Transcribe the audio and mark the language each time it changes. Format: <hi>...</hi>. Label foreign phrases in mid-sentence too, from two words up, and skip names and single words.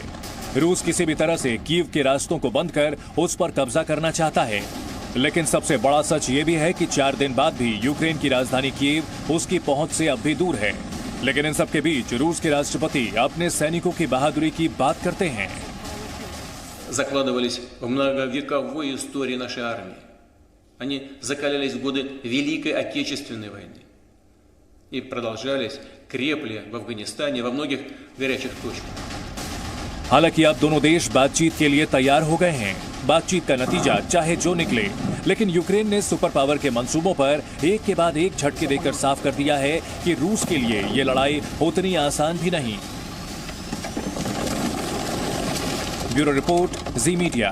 <hi>रूस किसी भी तरह से कीव के रास्तों को बंद कर उस पर कब्जा करना चाहता है। लेकिन सबसे बड़ा सच ये भी है कि 4 दिन बाद भी यूक्रेन की राजधानी कीव उसकी पहुंच से अब भी दूर है। लेकिन इन सब के बीच रूस के राष्ट्रपति अपने सैनिकों की बहादुरी की बात करते हैं।</hi> <ru>Закладывались в многовековой истории нашей армии. Они закалялись в годы Великой Отечественной войны и продолжались, крепли в Афганистане, во многих горячих точках.</ru> <hi>हालांकि अब दोनों देश बातचीत के लिए तैयार हो गए हैं। बातचीत का नतीजा चाहे जो निकले, लेकिन यूक्रेन ने</hi> <en>super power</en> <hi>के मंसूबों पर एक के बाद एक झटके देकर साफ कर दिया है कि रूस के लिए ये लड़ाई उतनी आसान भी नहीं।</hi> <en>bureau report,</en> <hi>जी मीडिया।</hi>